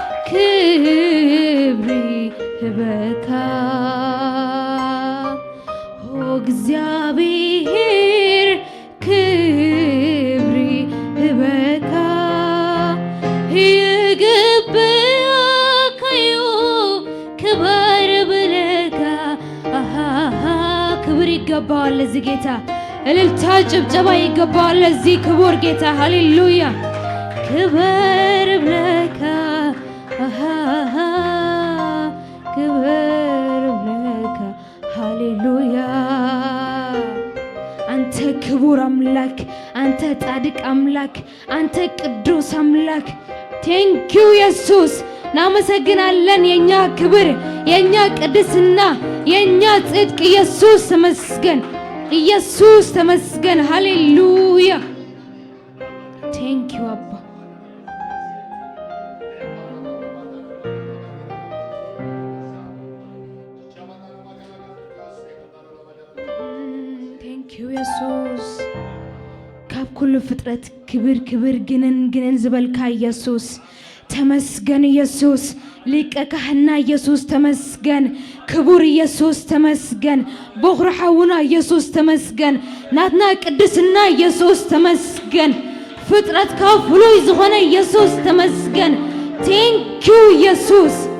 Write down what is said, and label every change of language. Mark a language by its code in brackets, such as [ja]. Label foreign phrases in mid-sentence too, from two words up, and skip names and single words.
[ti] ክብሪ ህበካ ወእግዚአብሔር ክብሪ ህበካ ይግብአከዩ ክበር ብለካ [am] ክብር ይገባዋል ለዚህ ጌታ እልልታ ጭብጨባ ይገባዋል ለዚህ ክቡር ጌታ [ti] ሃሌሉያ ክበር ብለካ ክበር ብለካ [am] ሃሌሉያ አንተ ክቡር አምላክ አንተ ጻድቅ አምላክ አንተ ቅዱስ አምላክ ቴንኪው ኢየሱስ እናመሰግናለን የኛ ክብር የኛ ቅድስና የኛ ጽድቅ ኢየሱስ ተመስገን ኢየሱስ ተመስገን ሃሌሉያ [ti] ቴንኪው አባ ቴንኪው ኢየሱስ ካብ ኩሉ ፍጥረት ክብር ክብር ግንን ዝበልካ ኢየሱስ ተመስገን ኢየሱስ ሊቀ ካህና ኢየሱስ ተመስገን ክቡር ኢየሱስ ተመስገን በኩር ሓውና ኢየሱስ ተመስገን ናትና ቅድስና ኢየሱስ ተመስገን ፍጥረት ካብ ፍሉይ ዝኾነ ኢየሱስ ተመስገን ቴንኪው ኢየሱስ